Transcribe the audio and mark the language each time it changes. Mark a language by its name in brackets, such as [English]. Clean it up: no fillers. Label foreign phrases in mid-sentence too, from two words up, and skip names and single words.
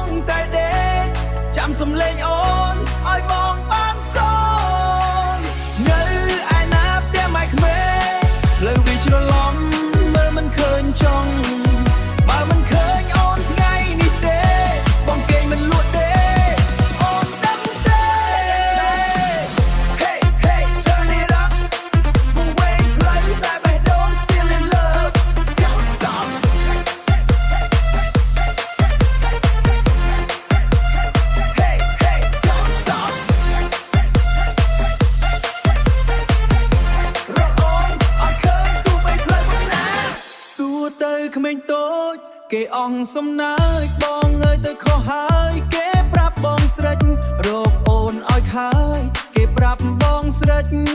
[Khmer] តែដេកចាំសំឡេងអូនឲ្យបងបានសននៅឯណាផ្ទះម៉ែក្មេងផ្លូវវាច្រឡំមើលមិនឃើញចង់បើមិនឃើញអូនថ្ងៃនេះទេបងគេងមិនលក់ទេអូនដឹងទេ [English] Hey hey turn it up [Khmer] វង្វេងផ្លូវតែបេះដូង [English] still in love don't stop Hey hey don't stop [Khmer] រកអូនឲ្យឃើញទូបីផ្លូវប៉ុណ្ណាសួរទៅក្មេងតូចគេអងសំណើចបងអើយទៅខុសហើយគេប្រាប់បងស្រេចរកអូនឲ្យខាយគេប្រាប់បងស្រេច